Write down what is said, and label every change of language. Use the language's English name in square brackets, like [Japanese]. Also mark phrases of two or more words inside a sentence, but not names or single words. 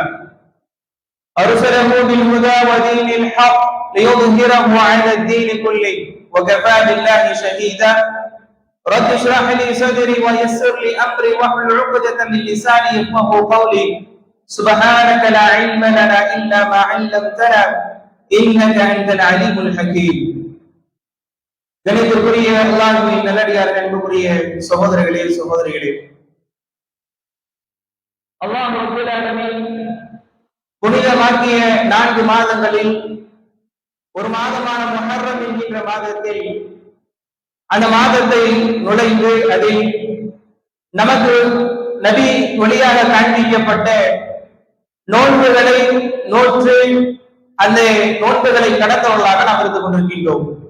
[Arabic] أرسله بالهدى ودين الحق ليظهره على الدين كله وكفى بالله شهيدا. رب اشرح لي صدري ويسر لي أمري واحلل عقدة من لساني يفقهوا قولي. سبحانك لا علم لنا إلا ما علمتنا إنك أنت العليم الحكيم. [Tamil] கணிதத்துக்குரிய அல்லாஹ்வின் நல்லடியார்கள், அன்புக்குரிய சகோதரர்களே சகோதரிகளே, அல்லாஹ் ரப்பல் ஆலமீன் புனிதமாக்கிய 4 மாதங்களில் ஒரு மாதமான முஹர்ரம் என்கின்ற மாதத்தில் அந்த மாதத்தை நுழைந்து அதில் நமக்கு நபி வழியாக காண்பிக்கப்பட்ட நோன்புகளை நோற்று அந்த நோன்புகளை கடந்தவர்களாக நாம் இருந்து கொண்டிருக்கின்றோம்.